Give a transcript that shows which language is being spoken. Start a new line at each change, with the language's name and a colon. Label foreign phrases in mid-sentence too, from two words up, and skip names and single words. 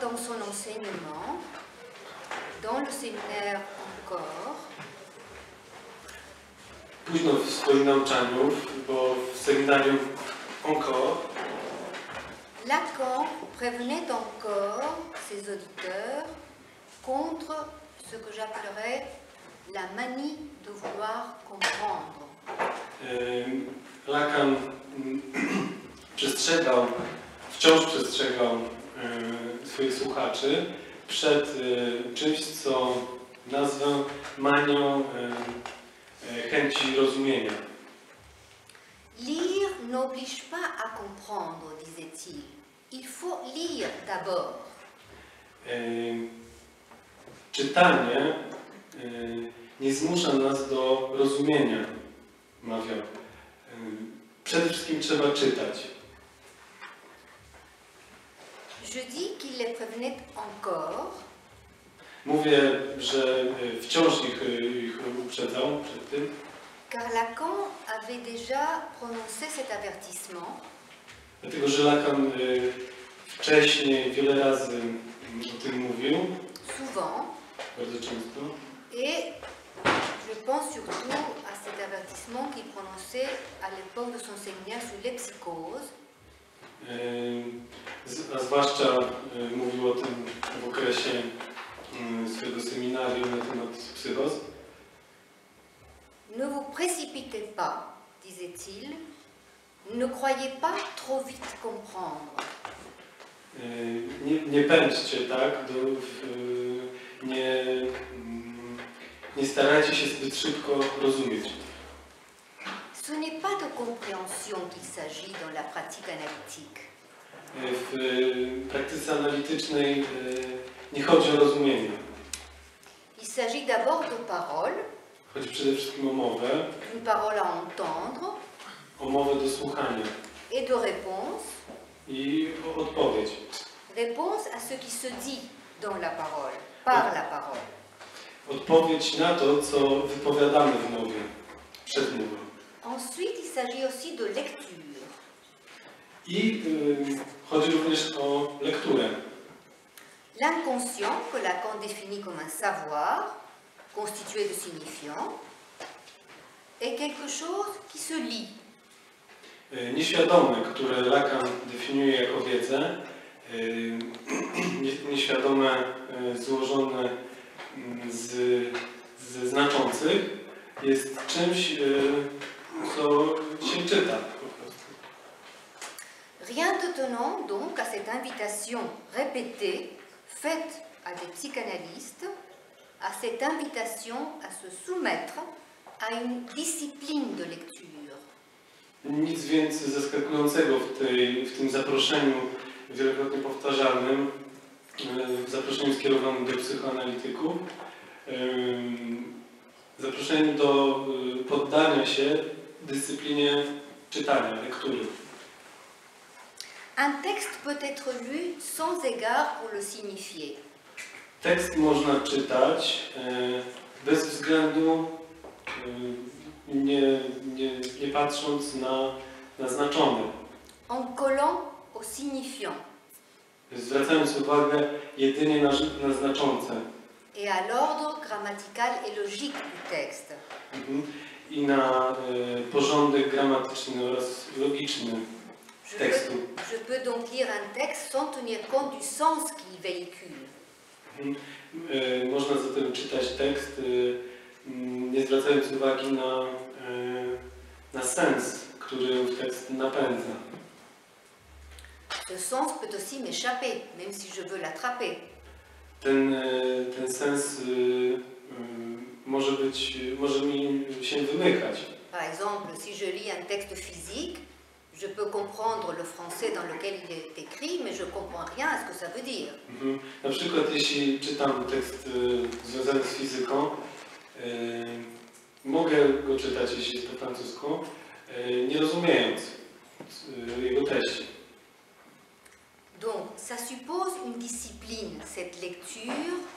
French: son enseignement, dans le séminaire encore,
Polish: późno w swoim nauczaniu, bo w seminarium encore,
French: Lacan prévenait encore ses auditeurs contre ce que j'appellerais la manie de vouloir comprendre.
Polish: Lacan wciąż przestrzegał swoich słuchaczy przed czymś, co nazwę manią chęci rozumienia.
French: Lire n'oblige pas à comprendre, disait-il. Il faut lire d'abord.
Polish: Czytanie nie zmusza nas do rozumienia, mawiał. Przede wszystkim trzeba czytać.
French: Je dis qu'il les prévenait encore.
Polish: Mówię, że wciąż ich uprzedzał przed tym.
French: Car Lacan avait déjà prononcé cet avertissement.
Polish: Dlatego, że Lacan wcześniej wiele razy o tym mówił.
French: Souvent.
Polish: Bardzo często.
French: Et je pense surtout à cet avertissement qu'il prononçait à l'époque de son séminaire sur les psychoses.
Polish: A zwłaszcza mówił o tym w okresie swojego seminarium na temat psychos.
French: Ne vous précipitez pas, disait-il, ne croyez pas trop vite comprendre.
Polish: Nie pędźcie, tak? Nie starajcie się zbyt szybko rozumieć.
French: Ce n'est pas de compréhension qu'il s'agit dans la pratique analytique.
Polish: W praktyce analitycznej nie chodzi o rozumienie.
French: Il s'agit d'abord de paroles.
Polish: Chodzi przede wszystkim o mowę.
French: Une parole à entendre.
Polish: O mowę do słuchania.
French: Et de réponse.
Polish: I o odpowiedź.
French: Réponse à ce qui se dit dans la parole, par la parole.
Polish: Odpowiedź na to, co wypowiadamy w mowie, przed mową.
French: Ensuite, il s'agit aussi de lecture.
Polish: I chodzi również o lekturę.
French: L'inconscient, que Lacan définit comme un savoir, constitué de signifiants, est quelque chose qui se lit.
Polish: Nieświadome, które Lacan definiuje jako wiedzę, nieświadome złożone ze znaczących, jest czymś, co się czyta po prostu.
French: Rien d'étonnant donc à cette invitation répétée faite à des psychanalystes, à cette invitation à se soumettre à une discipline de lecture.
Polish: Nic więc zaskakującego w tym zaproszeniu wielokrotnie powtarzalnym, w zaproszeniu skierowanym do psychoanalityków, zaproszeniu do poddania się dyscyplinie czytania, lektury.
French: Un texte peut être lu sans égard pour le signifier.
Polish: Tekst można czytać bez względu, nie patrząc na znaczone.
French: En collant au signifiant.
Polish: Zwracając uwagę jedynie na znaczące.
French: Et à l'ordre grammatical et logique du texte.
Polish: I na porządek gramatyczny oraz logiczny tekstu.
French: Je peux donc lire un texte sans tenir compte du sens qu'il véhicule.
Polish: Można zatem czytać tekst, nie zwracając uwagi na sens, który ów tekst napędza.
French: Ce sens peut aussi m'échapper, même si je veux l'attraper.
Polish: Ten sens może mi się wymykać.
French: Par exemple, si je lis un texte physique, je peux comprendre le français dans lequel il est écrit, mais je ne comprends rien à ce que ça veut dire.
Polish: Na przykład jeśli czytam tekst związany z fizyką, mogę go czytać, jeśli jest po francusku, nie rozumiejąc jego treści.
French: Donc, ça suppose une discipline, cette lecture.